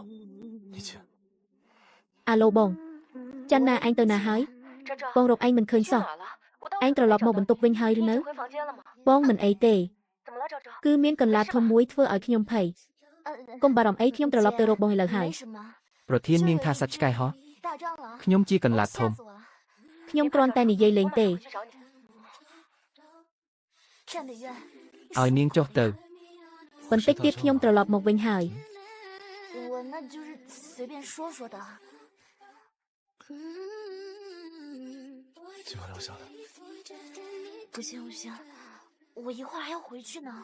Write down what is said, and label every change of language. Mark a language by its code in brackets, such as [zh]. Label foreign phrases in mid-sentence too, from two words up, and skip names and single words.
[km] អាឡូបងចាន់ណាឯងទៅណាហើយបងរកឯងមិនឃើញសោះឯងត្រឡប់មកបន្ទប់វិញហើយឬនៅបងមិនអីទេគឺមានកន្លាតធំមួយធ្វើឲ្យខ្ញុំភ័យកុំបារម្ភអីខ្ញុំត្រឡប់ទៅរកបងឥឡូវហើយ ប្រធាននាងថាសត្វឆ្កែហោះខ្ញុំជាកន្លាតធំ ខ្ញុំគ្រាន់តែនិយាយលេងទេ ឲ្យនាងចុះទៅ បន្តិចទៀតខ្ញុំត្រឡប់មកវិញហើយ [zh] 今晚留下来。不行不行，我一会儿还要回去呢。